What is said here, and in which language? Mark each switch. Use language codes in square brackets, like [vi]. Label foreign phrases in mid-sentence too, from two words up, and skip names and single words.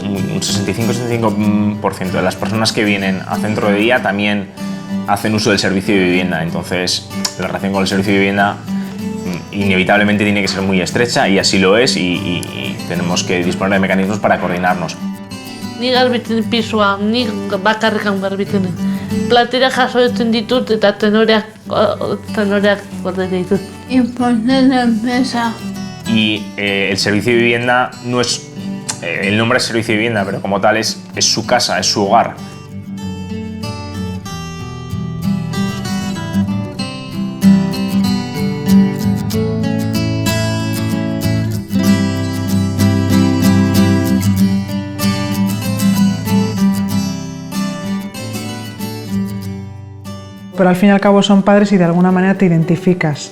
[es] Un 65-75% de las personas que vienen a centro de día también hacen uso del servicio de vivienda, entonces la relación con el servicio de vivienda inevitablemente tiene que ser muy estrecha y así lo es y tenemos que disponer de mecanismos para coordinarnos. [eu] Ni garbitzen pisua, ni bakarrikan garbitzen. Platera jasoetzen ditut eta tenoreak gorde ditut. [es] Y poner la mesa. Y el servicio de vivienda no es... el nombre es servicio de vivienda, pero como tal es su casa, es su hogar. Pero al fin y al cabo son padres y de alguna manera te identificas.